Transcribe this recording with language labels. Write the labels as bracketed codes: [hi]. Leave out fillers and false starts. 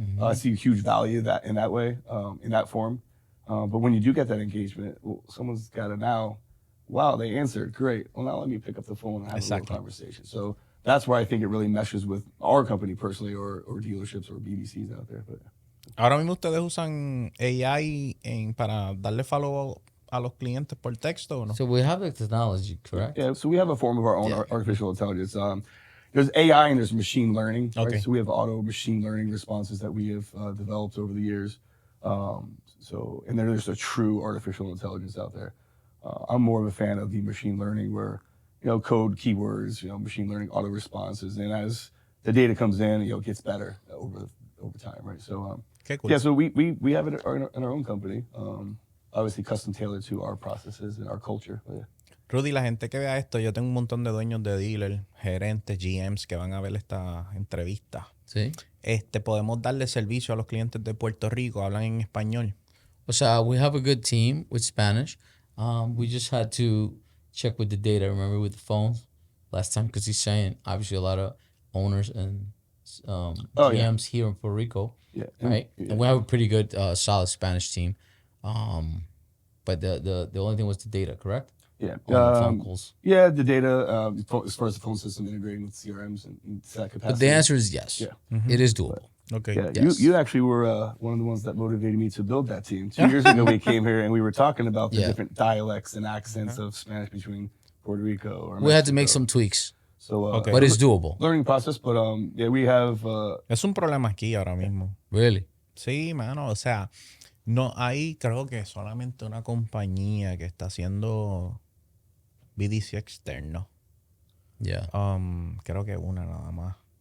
[en] I see huge value in that way, in that form. But when you do get that engagement, well, someone's got to now, wow, they answered, great. Well, now let me pick up the phone and have a little conversation. So that's where I think it really meshes with our company personally, or dealerships or BDCs out there. But [es] ahora mismo ustedes usan AI para darle follow a los clientes por texto, ¿o no? [en] So we have the technology, correct? Yeah, so we have a form of our own artificial intelligence. There's AI and there's machine learning. Right? So we have auto machine learning responses that we have developed over the years. And there's a true artificial intelligence out there. I'm more of a fan of the machine learning where, code keywords, machine learning auto responses. And as the data comes in, it gets better over time, right? So, okay, cool. Yeah, so we have it in our own company, obviously custom tailored to our processes and our culture. But yeah. [es] Rudy, la gente que vea esto, yo tengo un montón de dueños de dealers, gerentes, GMs que van a ver esta entrevista. Sí. Podemos darle servicio a los clientes de Puerto Rico, hablan en español. O sea, [en] we have a good team with Spanish. We just had to check with the data, remember, with the phones last time, because he's saying obviously a lot of owners and GMs here in Puerto Rico, right? And we have a pretty good, solid Spanish team. But the only thing was the data, correct? Yeah. Phone calls. Yeah, the data, as far as the phone system integrating with CRMs and that capacity. But the answer is yes. Yeah. It is doable. Okay. Yeah, yes. you actually were one of the ones that motivated me to build that team. 2 years ago, we came here and we were talking about the different dialects and accents of Spanish between Puerto Rico or Mexico. We had to make some tweaks. So, but it's doable. Learning process, but we have... [es] es un problema aquí ahora mismo. [en] Really? [es] Sí, mano, o sea, no hay, creo que solamente una compañía que está haciendo BDC externo. [en] Yeah. [es] Creo que una nada más.